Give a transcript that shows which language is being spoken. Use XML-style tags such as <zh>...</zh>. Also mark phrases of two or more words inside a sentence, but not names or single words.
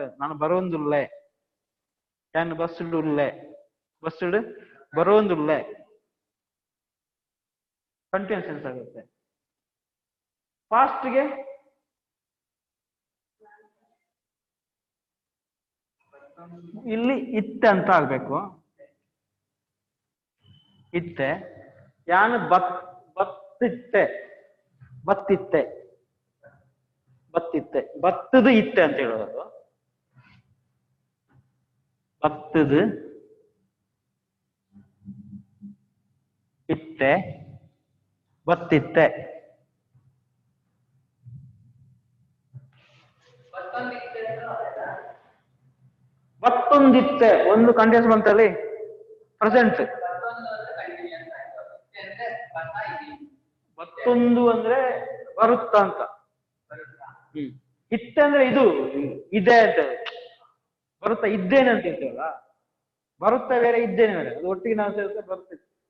<tcy>ನಾನು ಬರೋಂದುಲ್ಲೆ, ಏನು ಬಸ್ಸುಡುಲ್ಲೆ, ಬಸ್ಸುಡು ಬರೋಂದುಲ್ಲೆ.</tcy> <en>continuous tense</en> <kn>ಆಗುತ್ತೆ. ಫಾಸ್ಟ್ಗೆ ಇಲ್ಲಿ ಇತ್ತೆ ಅಂತ ಆಗ್ಬೇಕು.</kn> <tcy>ಇತ್ತೆ, ಯಾನು ಬತ್ತಿತ್ತೆ, ಬತ್ತಿತ್ತೆ, ಬತ್ತಿತ್ತೆ, ಬತ್ತದು ಇತ್ತೆ</tcy> <kn>ಅಂತ ಹೇಳೋದು.</kn> <tcy>ಬತ್ತದು ಇತ್ತೆ, ಬತ್ತಿತ್ತೆ.</tcy> <kn>ಮತ್ತೊಂದಿತ್ತೆ, ಒಂದು ಕಂಟಿನ್ಯೂಸ್ ಬಂತಲ್ಲಿ ಪ್ರೆಸೆಂಟ್. ಮತ್ತೊಂದು ಅಂದ್ರೆ ಬರುತ್ತಾ ಅಂತ. ಇತ್ತೆ ಅಂದ್ರೆ ಇದು ಇದೆ ಅಂತ. ಬರುತ್ತಾ ಇದ್ದೇನೆ ಅಂತ ಹೇಳ್ತೇವಲ್ಲ, ಬರುತ್ತಾ ಬೇರೆ, ಇದ್ದೇನೆ ಬೇರೆ, ಅದು ಒಟ್ಟಿಗೆ ನಾವು ಸೇರಿದ್ರೆ ಬರ್ತಿತ್ತು.</kn>